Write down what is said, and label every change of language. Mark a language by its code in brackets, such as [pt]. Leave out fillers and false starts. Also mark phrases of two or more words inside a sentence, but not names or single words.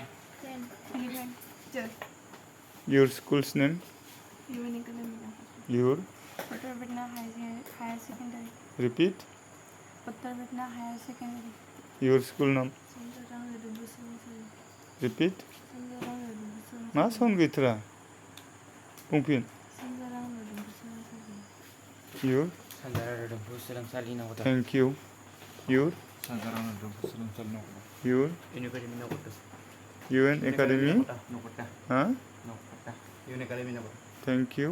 [en] 10 11 12 Your school's name? UN Academy. Your? Uttar Vidna Higher Secondary. Repeat. Uttar Vidna Higher Secondary. Your school name? Sanjarang Redubusungsari. Repeat. Sanjarang Redubusungsari. मा साउन्ड गैथारा? बुंफिन। Sanjarang Redubusungsari. Your? Sanjarang Redubusungsari Nagota. Thank you. Your? Sanjarang Redubusungsari Nagota. Your? UN Academy Nagota. UN Academy? Nagota. Huh? Nagota. UN Academy Nagota. Thank you.